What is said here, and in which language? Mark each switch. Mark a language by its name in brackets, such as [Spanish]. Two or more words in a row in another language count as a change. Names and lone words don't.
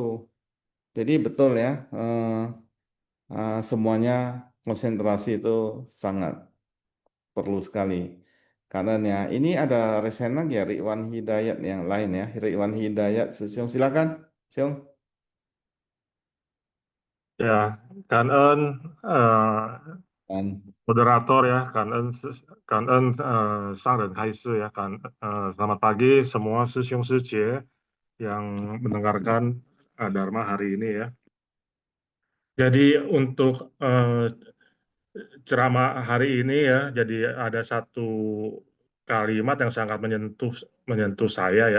[Indonesian] Jadi betul ya, semuanya konsentrasi itu sangat perlu sekali. Karena ya, ini ada resen lagi ya, Ridwan Hidayat yang lain ya. Ridwan Hidayat, Siung, silakan, Siung. Ya, [Vietnamese] cảm ơn [Indonesian] Dan moderator ya, [Vietnamese] cảm ơn [Indonesian] sang dan Kaiser ya, selamat pagi semua Siung Sicie yang mendengarkan Dharma hari ini ya. Jadi untuk ceramah hari ini ya, jadi ada satu kalimat yang sangat menyentuh saya ya.